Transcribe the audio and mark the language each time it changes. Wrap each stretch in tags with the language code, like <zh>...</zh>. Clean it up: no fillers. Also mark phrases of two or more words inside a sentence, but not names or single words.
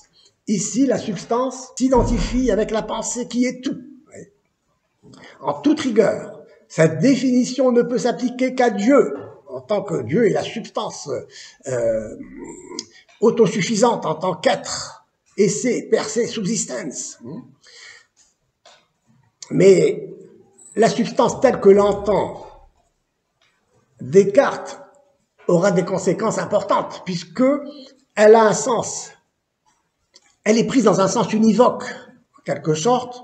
<fr>Ici, la substance s'identifie avec la pensée qui est tout. En toute rigueur, cette définition ne peut s'appliquer qu'à Dieu, en tant que Dieu est la substance autosuffisante en tant qu'être,</fr> <la>esse per se subsistens.</la> <fr>Mais la substance telle que l'entend Descartes aura des conséquences importantes, puisque elle a un sens. Elle est prise dans un sens univoque, en quelque sorte.</fr>